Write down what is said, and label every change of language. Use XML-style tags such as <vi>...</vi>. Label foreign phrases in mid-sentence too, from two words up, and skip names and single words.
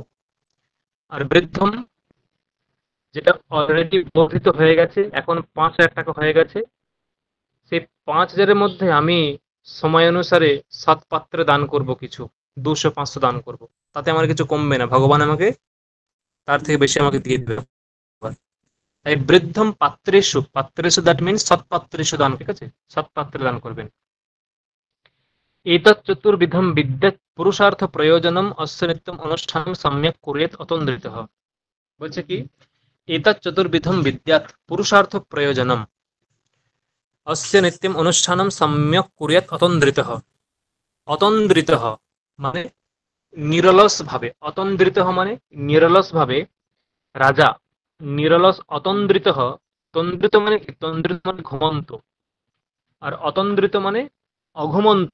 <bn>আর বৃদ্ধম যেটা অলরেডি বর্ধিত হয়ে গেছে, এখন 5,000 টাকা হয়ে গেছে, সেই 5,000-এর মধ্যে আমি সময় অনুসারে সৎপাত্রে দান করব, কিছু 200-500 দান করব, তাতে আমার কিছু কমবে না, ভগবান আমাকে তার থেকে বেশি আমাকে দিয়ে দেবে। তাই</bn> <sa>বৃদ্ধম পাত্রেষু,</sa> <bn>পাত্রেষু</bn> <en>that means</en> <bn>সৎপাত্রেষু দান, ঠিক আছে, সৎপাত্রে দান করবেন।</bn> <sa>एतत् चतुर्विधं विद्यत् पुरुषार्थ प्रयोजनम अस्य नित्यम अनुष्ठानं सम्यक कुर्यात् अतन्द्रितः।</sa> <bn>বলছে কি,</bn> <sa>एतत् चतुर्विधं विद्यात् पुरुषार्थ प्रयोजनम अस्य नित्यम अनुष्ठानं सम्यक कुर्यात् अतन्द्रितः।</sa> <bn>অতন্দ্রিতः মানে নিরলস ভাবে, অতন্দ্রিতः মানে নিরলস ভাবে রাজা, নিরলস অতন্দ্রিতः, তন্দ্রিত মানে কি, তন্দ্রিত মানে ঘুমন্ত, আর অতন্দ্রিত মানে অঘুমন্ত।</bn>